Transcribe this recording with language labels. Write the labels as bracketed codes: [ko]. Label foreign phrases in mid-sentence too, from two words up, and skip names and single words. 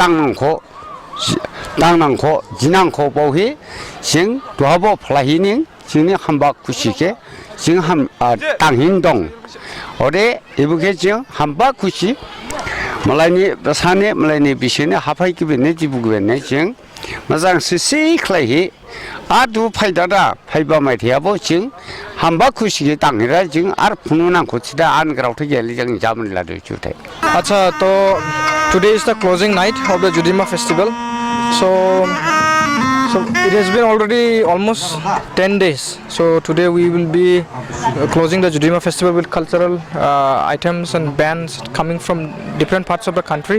[brx] 땅낭코 지낭코 보히 싱 도하보 플라히닝 जोंनि हामबा खुसिके जों तांहिं दं अरे इबुके जों हामबा खुसि मालायनि साने मालायनि बिसोरनि हाफायगिबेने जिबुगिबेने जों मोजां सिसि ख्लायहि आदु फायदादा फायबा मायथायाबो जों हामबा खुसिके तांहिरा जों आर फुनु नांगौ सिदा आनग्रावथ गेले जों जामन लादु जुथाय [en] Acha, so today is the closing night of the Judima festival. So it has been already almost 10 days. So today we will be closing the Judima festival with cultural items and bands coming from different parts of the country.